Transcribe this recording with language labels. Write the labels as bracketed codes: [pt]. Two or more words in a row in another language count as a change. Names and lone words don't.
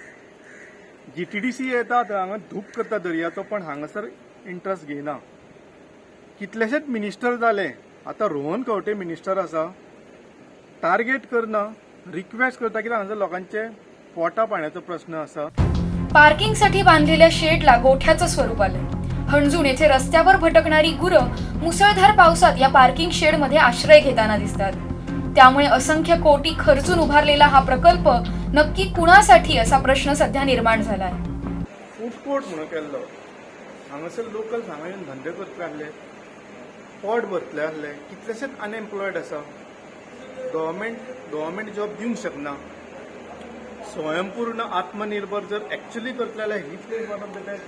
[kok] GTDC येता हांगा धूप करता दर्याचो, पण हांगासर इंट्रस्ट घेयना. कितलेशेच मिनिस्टर जाले, आतां रोहन खंवटे मिनिस्टर आसा, टार्गेट करना, रिक्वेस्ट करता, कित्याक हांगासर लोकांचे पोटा पाण्याचो प्रश्न आसा. [mr] पार्किंगसाठी बांधलेल्या शेडला गोठ्याचं स्वरूप आलंय. हणजूण येथे रस्त्यावर भटकणारी गुरं मुसळधार पावसात या पार्किंग शेडमध्ये आश्रय घेताना दिसतात. त्यामुळे असंख्य कोटी खर्चून उभारलेला हा प्रकल्प नक्की कुणासाठी असा प्रश्न सध्या निर्माण झालाय. [en] food court [kok] म्हणून केल्लो, हांगासर लोकल्स हांगा येवन धंदे करतले आसले, पोट भरतले आसले, कितलेशेच अनएम्प्लॉयड आसा. [en] government job [kok] दिवंक शकना. स्वयंपूर्ण आत्मनिर्भर जर एक्चुअली करतले जाल्यार हीच एक [en] one of the best.